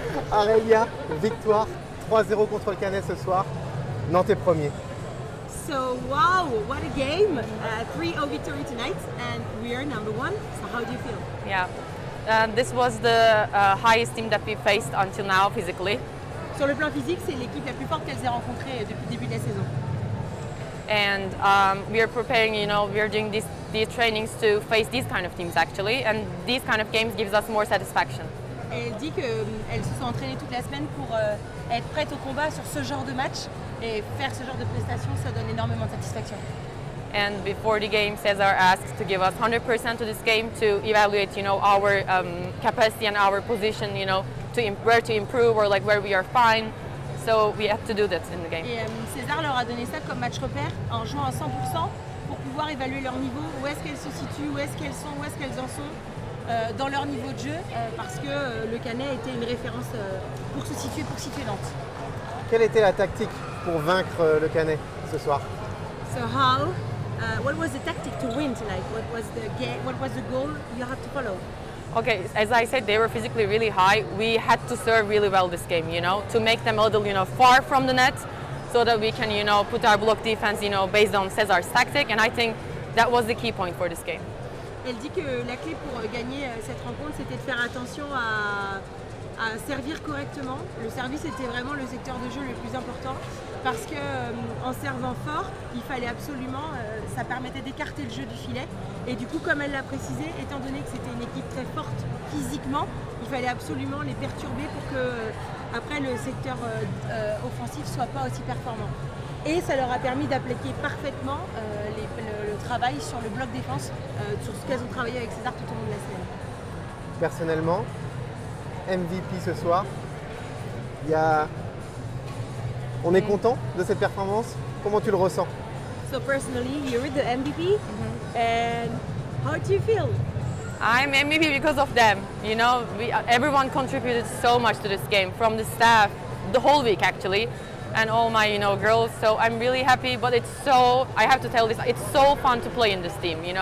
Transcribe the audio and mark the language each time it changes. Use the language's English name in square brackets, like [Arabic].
[French] Aurélia, victoire 3-0 contre le Canet ce soir. Nantes est premier. [English] So wow, what a game! 3-0 victory tonight, and we are number one. So how do you feel? Yeah, this was the highest team that we faced until now physically. [French] Sur le plan physique, c'est l'équipe la plus forte qu'elles aient rencontrée depuis le début de la saison. [English] And we are preparing, we are doing these trainings to face these kind of teams actually, and these kind of games gives us more satisfaction. [French] Et elle dit qu'elles se sont entraînées toute la semaine pour être prêtes au combat sur ce genre de match, et faire ce genre de prestations, ça donne énormément de satisfaction. [English] And before the game, Cesar asked to give us 100% to this game to evaluate, our capacity and our position, where to improve or like where we are fine. So we have to do that in the game. [French] Et César leur a donné ça comme match repère en jouant à 100% pour pouvoir évaluer leur niveau, où est-ce qu'elles se situent, où est-ce qu'elles sont, où est-ce qu'elles en sont dans leur niveau de jeu, parce que le Canet était une référence pour situer Nantes. Quelle était la tactique pour vaincre le Canet ce soir? [English] So what was the tactic to win tonight? What was the goal you have to follow? Okay, as I said, they were physically really high. We had to serve really well this game, to make them a little, far from the net, so that we can, put our block defense, based on Cesar's tactic. And I think that was the key point for this game. [French] Elle dit que la clé pour gagner cette rencontre, c'était de faire attention à servir correctement. Le service était vraiment le secteur de jeu le plus important, parce que en servant fort, il fallait absolument, ça permettait d'écarter le jeu du filet. Et du coup, comme elle l'a précisé, étant donné que c'était une équipe très forte physiquement, il fallait absolument les perturber pour que après le secteur offensif soit pas aussi performant. Et ça leur a permis d'appliquer parfaitement le travail sur le bloc défense, sur ce qu'elles ont travaillé avec César tout au long de la semaine. Personnellement, MVP ce soir, on est content de cette performance. Comment tu le ressens? [English] So personally, you're the MVP, and how do you feel? I'm MVP because of them. Everyone contributed so much to this game, from the staff, the whole week actually, and all my girls. So I'm really happy. But I have to tell this, it's so fun to play in this team.